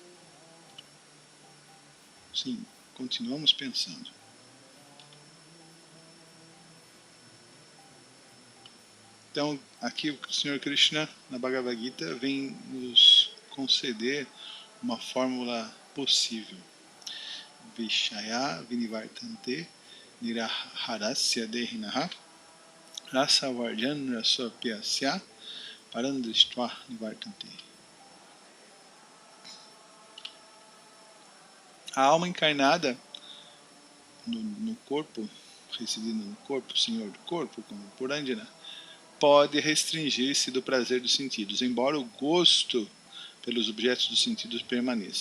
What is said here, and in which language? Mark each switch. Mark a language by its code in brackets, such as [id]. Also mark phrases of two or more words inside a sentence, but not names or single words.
[pt] Sim, continuamos pensando. Então, aqui o Sr. Krishna, na Bhagavad Gita, vem nos conceder uma fórmula possível. [sa] विषया विनिवर्तन्ते निराहारस्य देहिनः रसवर्जं रसोऽप्यस्य परंदृष्ट्वा निवर्तन्ते. [pt] A alma encarnada no corpo, residindo no corpo, senhor do corpo, como Purandina, pode restringir-se do prazer dos sentidos, embora o gosto pelos objetos dos sentidos permaneça.